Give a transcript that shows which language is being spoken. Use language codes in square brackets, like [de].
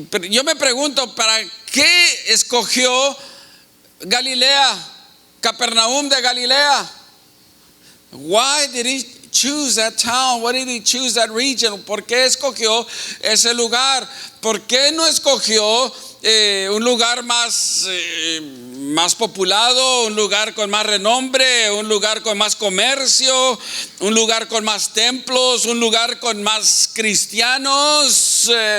[es] Yo me pregunto, ¿para qué escogió Galilea, Capernaum de Galilea? [en] Why did he choose that town? Why did he choose that region? [es] ¿Por qué escogió ese lugar? ¿Por qué no escogió un lugar más poblado, un lugar con más renombre, un lugar con más comercio, un lugar con más templos, un lugar con más cristianos?